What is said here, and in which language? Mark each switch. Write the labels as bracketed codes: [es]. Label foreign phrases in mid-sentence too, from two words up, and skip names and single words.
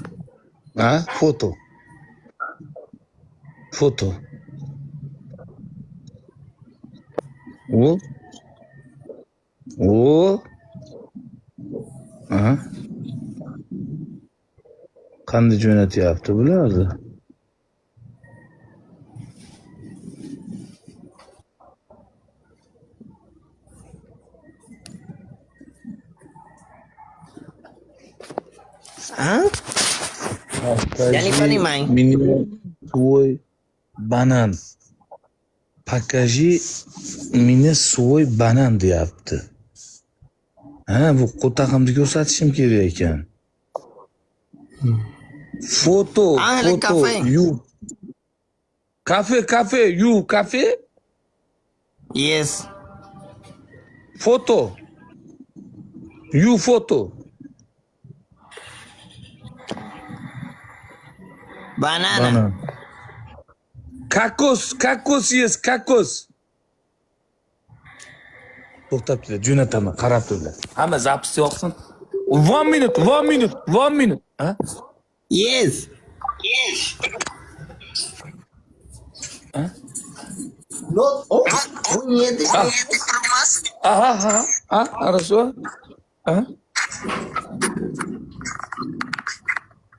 [uz] Foto. O. Qanday jo'natyapti bularni? [ru] Я не понимаю. Свой banan. Покажи мне свой banan deyapti. [uz] Bu qo'tag'imni ko'rsatishim kerak ekan. Foto. [en] You. Cafe. You cafe? Yes. Foto. You foto. Banana. Kakos. Yes, kakos. [uz] To'xtab tur, jo'nataman, qarab turlar. Hamma zapis yoqsin. 1 minute. [en] Yes. Not. [ru] Нет. Хорошо.